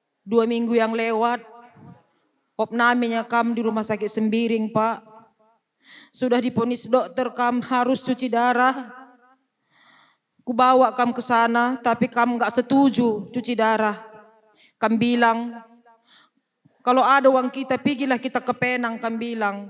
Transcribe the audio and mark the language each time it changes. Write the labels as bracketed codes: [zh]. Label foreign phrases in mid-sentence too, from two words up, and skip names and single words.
[id] 2 minggu yang lewat, opnaminya kam di rumah sakit Sembiring, Pak. Sudah diponis dokter kam harus cuci darah. Ku bawa kam ke sana, tapi kam nggak setuju cuci darah. Kam bilang, kalau ada uang kita, pergilah kita ke Penang, kam bilang.